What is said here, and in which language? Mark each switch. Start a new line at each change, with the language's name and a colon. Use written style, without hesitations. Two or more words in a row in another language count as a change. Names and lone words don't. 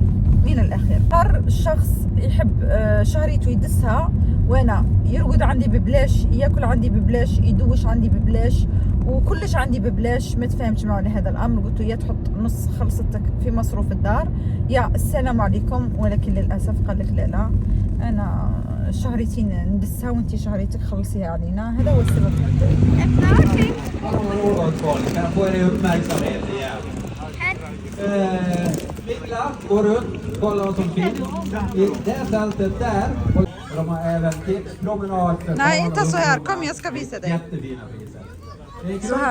Arabic: من الاخير صار الشخص يحب شهريته يدسها، وانا يرقد عندي ببلاش، ياكل عندي ببلاش، يدوش عندي ببلاش، وكلش عندي ببلاش. ما تفاهمتش معه لهذا الامر، قلت له يا تحط نص خلصتك في مصروف الدار يا السلام عليكم. ولكن للاسف قال لك لا انا شهريتي ندسها وانت شهريتك خلصيها علينا. هذا هو السبب.
Swedish: Milla, gå runt, kolla vad som finns. I det fältet där. De har även tipspromenad för Nej, inte så här. Kom, jag ska visa dig. Jättefina priser. Så här.